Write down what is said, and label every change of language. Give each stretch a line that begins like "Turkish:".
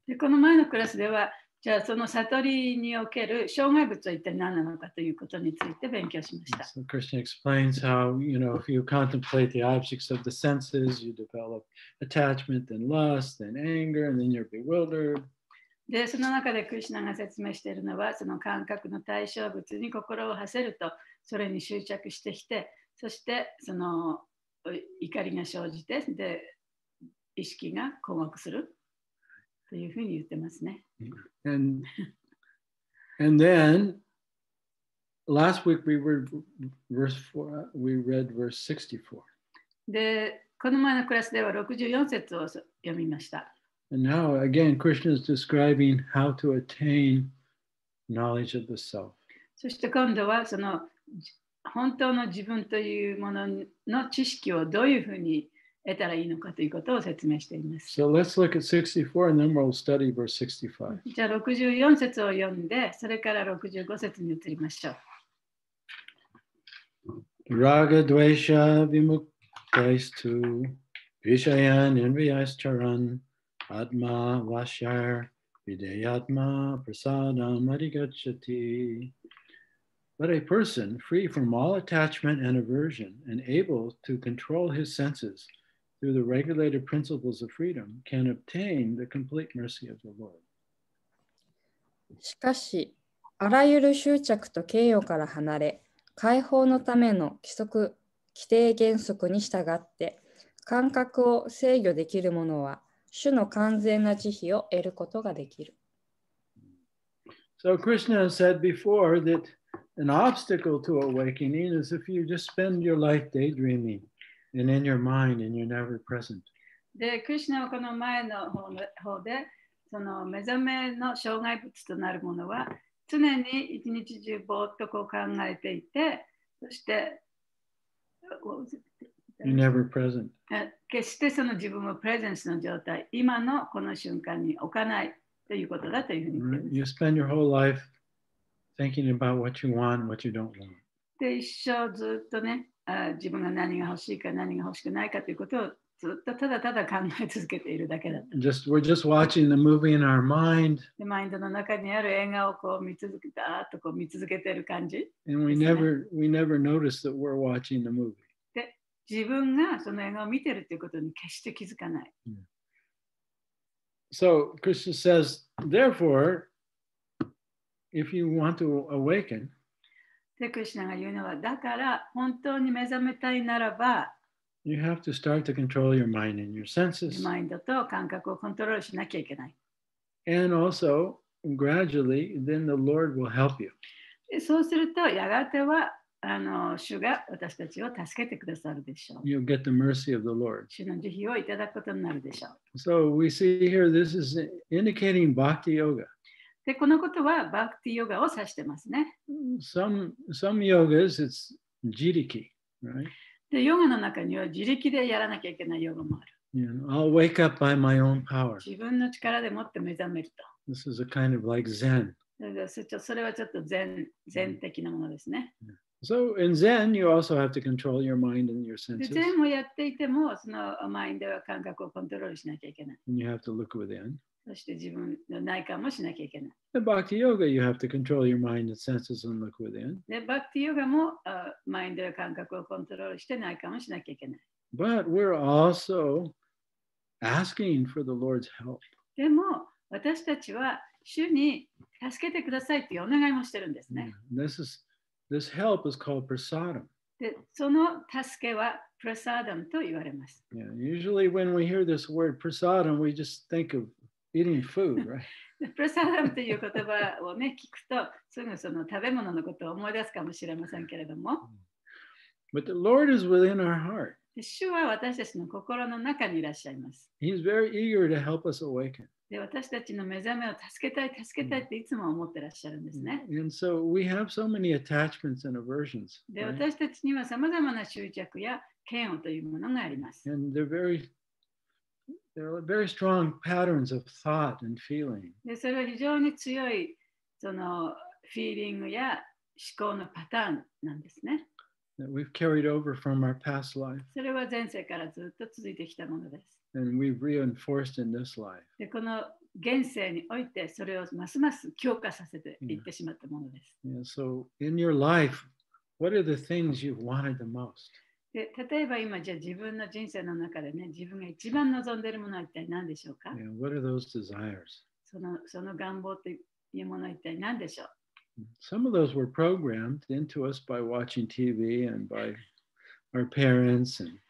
Japanese: で、この前のクラスでは、じゃあその悟りにおける障害物は一体何なのかということについて勉強しました。
English: So Krishna explains how, if you contemplate the objects of the senses, you develop attachment and lust and anger, and then you're bewildered.
Japanese: で、その中でクリシュナが説明しているのは、その感覚の対象物に心を馳せると、それに執着してきて、そしてその怒りが生じて、で、意識が困惑するというふうに言ってますね。
English: And then last week we read verse 64.
Japanese: で、この前のクラスでは64節を読みました。
English: And now again, Krishna is describing how to attain knowledge of the self.
Japanese: そして今度はその本当の自分というものの知識をどういうふうに得たらいいのかということを説明しています。
English: So let's look at 64 and then we'll study verse 65.
Japanese: じゃあ64節を読んで、それから65節に移りましょう。
Sanskrit: Raga dvesha vimuktais vishayan enviyas charan atma vashar videyatma prasadam adhigacchati.
English: But a person free from all attachment and aversion and able to control his senses through the regulated principles of freedom can obtain the complete mercy of the Lord.
Japanese: しかし、あらゆる執着と形容から離れ、解放のための規定原則に従って、感覚を制御できる者は、主の完全な慈悲を得ることができる。
English: So Krishna said before that an obstacle to awakening is if you just spend your life daydreaming and in your mind and you're never present.
Japanese: で、クリシュナはこの前の方で、その目覚めの障害物となるものは、常に一日中ぼーっとこう考えていて、そして、
English: You're never present.
Japanese: 決してその自分をプレゼンスの状態、今のこの瞬間に置かないということだというふうに言っています。
English: You spend your whole life thinking about what you want, what you don't want.
Japanese: で、一生ずっとね、自分が何が欲しいか何が欲しくないかということをずっとただただ考え続けているだけだった。
English: We're just watching the movie in our mind.
Japanese: で、マインドの中にある映画をこう見続けている感じ。
English: And we never notice that we're watching the movie.
Japanese: で、自分がその映画を見ているということに決して気づかない。
English: So Krishna says, therefore, if you want to awaken,
Japanese: で、クリシュナが言うのは、だから本当に目覚めたいならば、
English: you have to start to control your mind and your senses.
Japanese: マインドと感覚をコントロールしなきゃいけない。
English: And also, gradually, then the Lord will help you.
Japanese: で、そうすると、やがては主が私たちを助けてくださるでしょう。
English: You'll get the mercy of the Lord.
Japanese: 主の慈悲をいただくことになるでしょう。
English: So we see here, this is indicating bhakti yoga.
Japanese: で、このことはバクティヨガを指してますね。
English: Some yogas, it's jiriki, right?
Japanese: で、ヨガの中には自力でやらなきゃいけないヨガもある。
English: You know, I'll wake up by my own power.
Japanese: 自分の力でもって目覚めると。
English: This is a kind of like Zen.
Japanese: それはちょっと禅的なものですね。
English: So in Zen, you also have to control your mind and your
Japanese: で、
English: senses.
Japanese: 禅をやっていても、そのマインドや感覚をコントロールしなきゃいけない。
English: And you have to look within.
Japanese: そして自分の内観もしなきゃいけない。
English: In Bhakti Yoga, you have to control your mind and senses and look within.
Japanese: で、バクティヨガもマインドや感覚をコントロールして内観をしなきゃいけない。
English: But we're also asking for the Lord's help.
Japanese: でも、私たちは主に助けてくださいというお願いもしてるんですね。
English: This help is called prasadam.
Japanese: で、その助けはプラサーダムと言われます。
English: Yeah, usually when we hear this word prasadam, we just think of eating food, right?
Japanese: プラサーダムという言葉をね、聞くと、すぐその食べ物のことを思い出すかもしれませんけれども。
English: But the Lord is within our heart.
Japanese: 主は私たちの心の中にいらっしゃいます。
English: He's very eager to help us awaken.
Japanese: で、私たちの目覚めを助けたいっていつも思ってらっしゃるんですね。
English: And so we have so many attachments and aversions.
Japanese: で、
English: Right?
Japanese: 私たちにはさまざまな執着や嫌悪というものがあります。
English: And they're very strong patterns of thought and feeling.
Japanese: で、それは非常に強いそのフィーリングや思考のパターンなんですね。
English: That we've carried over from our past life.
Japanese: それは前世からずっと続いてきたものです。
English: And we've reinforced in this life.
Japanese: で、この現世においてそれをますます強化させていってしまったものです。
English: Yeah, so in your life, what are the things you've wanted the most?
Japanese: で、例えば今じゃあ自分の人生の中でね、自分が一番望んでいるものは一体何でしょうか？
English: Yeah, what are those desires?
Japanese: その願望というものは一体何でしょう？
English: Some of those were programmed into us by watching TV and by our parents.